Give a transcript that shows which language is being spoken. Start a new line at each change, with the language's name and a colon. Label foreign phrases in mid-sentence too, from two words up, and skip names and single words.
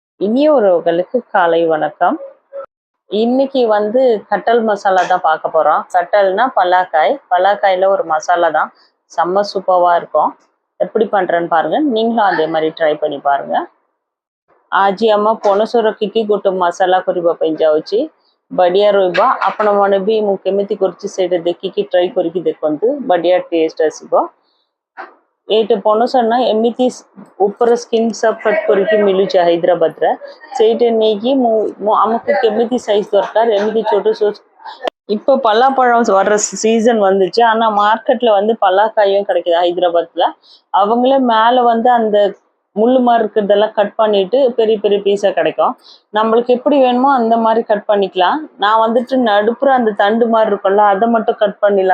Tamil: இனிய உறவுகளுக்கு காலை வணக்கம். இன்னைக்கு கட்டல் மசாலா தான் பார்க்க போறோம். கட்டல்னா பலாக்காய். பலாக்காயில ஒரு மசாலா தான். செம்ம சூப்பரா இருக்கும். எப்படி பண்றேன்னு பாருங்க. நீங்களும் அதே மாதிரி ட்ரை பண்ணி பாருங்க.
Odia: ଆଜି ଆମ ପଣସ ରଖିକି ଗୋଟେ ମସଲା କରିବା ପାଇଁ ଯାଉଛି। ବଢ଼ିଆ ରହିବ। ଆପଣମାନେ ବି ମୁଁ କେମିତି କରୁଛି ସେଇଟା ଦେଖିକି ଟ୍ରାଇ କରିକି ଦେଖନ୍ତୁ। ବଢ଼ିଆ ଟେଷ୍ଟ ଆସିବ। ଏଇଟା ପଣସ ନା ଏମିତି ଉପର ସ୍କିନ୍ ସବ୍ କଟ୍ କରିକି ମିଳୁଛି ହାଇଦ୍ରାବାଦରେ। ସେଇଟା ନେଇକି ଆମକୁ କେମିତି ସାଇଜ୍ ଦରକାର ଏମିତି ଛୋଟ ଛୋଟ
Tamil: இப்போ பலாப்பழம் வர்ற சீசன் வந்துச்சு. ஆனால் மார்க்கெட்டில் பலாக்காயும் கிடைக்குது ஹைதராபாத்தில். அவங்களே மேலே அந்த முள்ளு மாதிரி இருக்கிறதெல்லாம் கட் பண்ணிட்டு பெரிய பெரிய பீஸாக கிடைக்கும். நம்மளுக்கு எப்படி வேணுமோ அந்த மாதிரி கட் பண்ணிக்கலாம். நான் நடுப்புற அந்த தண்டு மாதிரி இருக்கும்ல அதை மட்டும் கட் பண்ணிடலாம்.